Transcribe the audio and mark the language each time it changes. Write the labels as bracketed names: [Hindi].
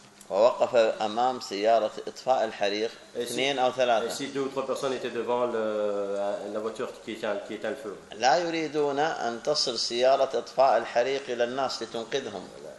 [Arabic] ووقف امام سياره اطفاء الحريق 2 أو 3 [French] si deux ou trois personnes étaient devant la voiture qui éteint le feu. [Arabic] لا يريدون ان تصل سياره اطفاء الحريق الى الناس لتنقذهم.